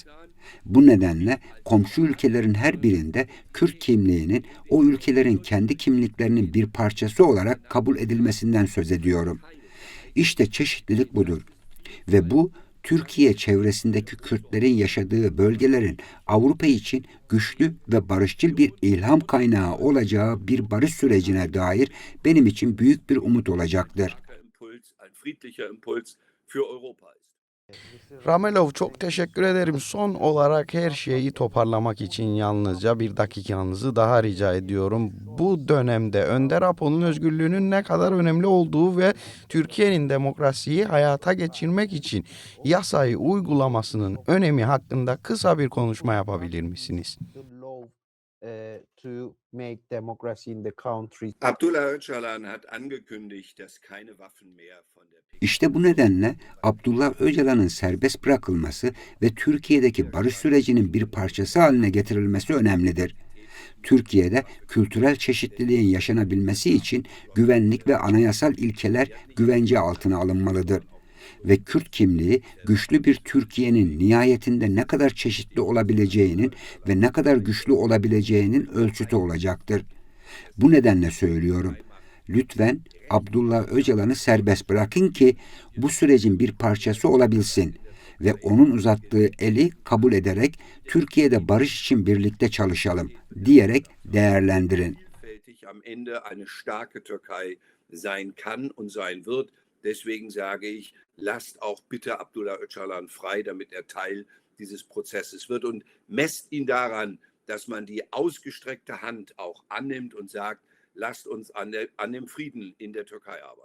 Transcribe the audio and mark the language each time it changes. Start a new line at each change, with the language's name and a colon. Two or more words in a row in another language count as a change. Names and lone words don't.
Turkish: Bu nedenle komşu ülkelerin her birinde Kürt kimliğinin o ülkelerin kendi kimliklerinin bir parçası olarak kabul edilmesinden söz ediyorum. İşte çeşitlilik budur. Ve bu, Türkiye çevresindeki Kürtlerin yaşadığı bölgelerin Avrupa için güçlü ve barışçıl bir ilham kaynağı olacağı bir barış sürecine dair benim için büyük bir umut olacaktır.
German: Ein friedlicher Impuls für Europa ist.
Turkish: Ramelov, çok teşekkür ederim. Son olarak her şeyi toparlamak için yalnızca bir dakikanızı daha rica ediyorum. Bu dönemde Önder Apo'nun özgürlüğünün ne kadar önemli olduğu ve Türkiye'nin demokrasiyi hayata geçirmek için yasayı uygulamasının önemi hakkında kısa bir konuşma yapabilir misiniz?
German: Abdullah Öcalan hat angekündigt, dass keine Waffen mehr von der PKK.
Turkish: İşte bu nedenle Abdullah Öcalan'ın serbest bırakılması ve Türkiye'deki barış sürecinin bir parçası haline getirilmesi önemlidir. Türkiye'de kültürel çeşitliliğin yaşanabilmesi için güvenlik ve anayasal ilkeler güvence altına alınmalıdır. Ve Kürt kimliği güçlü bir Türkiye'nin nihayetinde ne kadar çeşitli olabileceğinin ve ne kadar güçlü olabileceğinin ölçütü olacaktır. Bu nedenle söylüyorum. Lütfen Abdullah Öcalan'ı serbest bırakın ki bu sürecin bir parçası olabilsin ve onun uzattığı eli kabul ederek Türkiye'de barış için birlikte çalışalım diyerek değerlendirin.
German: Am Ende eine starke Türkei sein kann und sein wird. Deswegen sage ich, lasst auch bitte Abdullah Öcalan frei, damit er Teil dieses Prozesses wird und messt ihn daran, dass man die ausgestreckte Hand auch annimmt und sagt, lasst uns an dem Frieden in der Türkei arbeiten.